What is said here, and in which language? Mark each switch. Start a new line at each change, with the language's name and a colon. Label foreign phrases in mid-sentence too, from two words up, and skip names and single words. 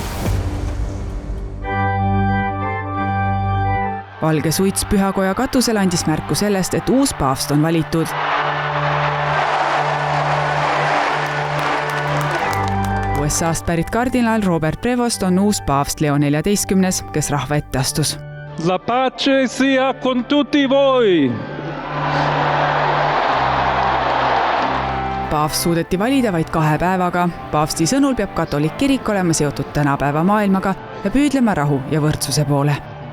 Estonian: Valge suits pühakoja katusel andis märku sellest, et uus paavst on valitud. USA'st pärit kardinal Robert Prevost on uus paavst Leo 14, kes rahva ette astus.
Italian: La pace sia con tutti voi!
Estonian: Paavst suudeti valida vaid 2 päevaga. Paavsti sõnul peab katolik kirik olema seotud tänapäeva maailmaga ja püüdlema rahu ja võrdsuse poole.